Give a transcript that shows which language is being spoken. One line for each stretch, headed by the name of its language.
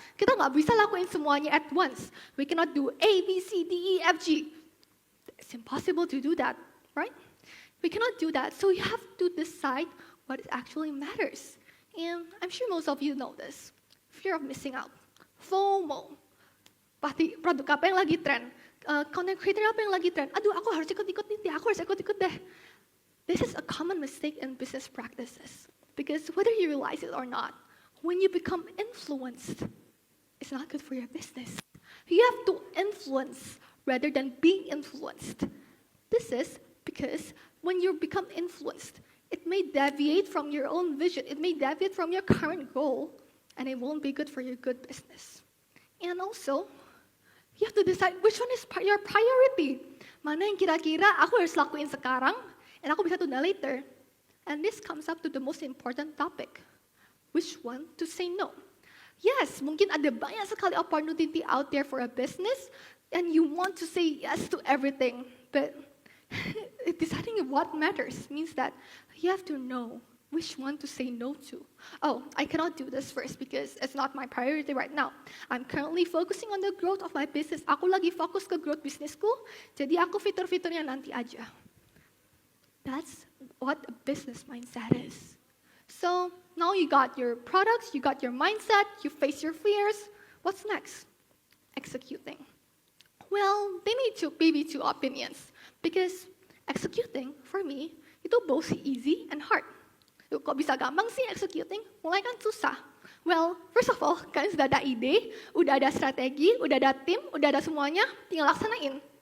Indonesian: Kita nggak bisa lakuin semuanya
English: at once. We cannot do A, B, C, D, E, F, G. It's impossible to do that, right? We cannot do that. So you have to decide what actually matters. And I'm sure most of you know this. Fear of missing out.
Indonesian: FOMO. Pasti produk apa yang lagi tren.
English: Content creator
Indonesian: apa yang lagi tren. Aduh, aku harus ikut-ikut nih, aku harus ikut-ikut deh.
English: This is a common mistake in business practices. Because whether you realize it or not, when you become influenced, it's not good for your business. You have to influence rather than being influenced. This is because when you become influenced, it may deviate from your own vision. It may deviate from your current goal, and it won't be good for your good business. And also, you have to decide which one is your priority.
Indonesian: Mana yang kira-kira aku harus lakuin sekarang, and aku bisa tunda later.
English: And this comes up to the most important topic. Which one to say no? Yes,
Indonesian: mungkin ada banyak sekali
English: opportunity out there for a business, and you want to say yes to everything. But deciding what matters means that you have to know which one to say no to. Oh, I cannot do this first because it's not my priority right now. I'm currently focusing on the growth of my business.
Indonesian: Aku lagi fokus ke growth bisnisku, jadi aku fitur-fiturnya nanti aja.
English: That's what a business mindset is. So now you got your products, you got your mindset, you face your fears. What's next? Executing. Well, they need maybe two opinions. Because executing, for me,
Indonesian: itu
English: both easy and hard.
Indonesian: Kok bisa gampang sih executing? Mulai kan susah.
English: Well, first of all,
Indonesian: kalian sudah ada ide, udah ada strategi, udah ada tim, udah ada semuanya, tinggal laksanain.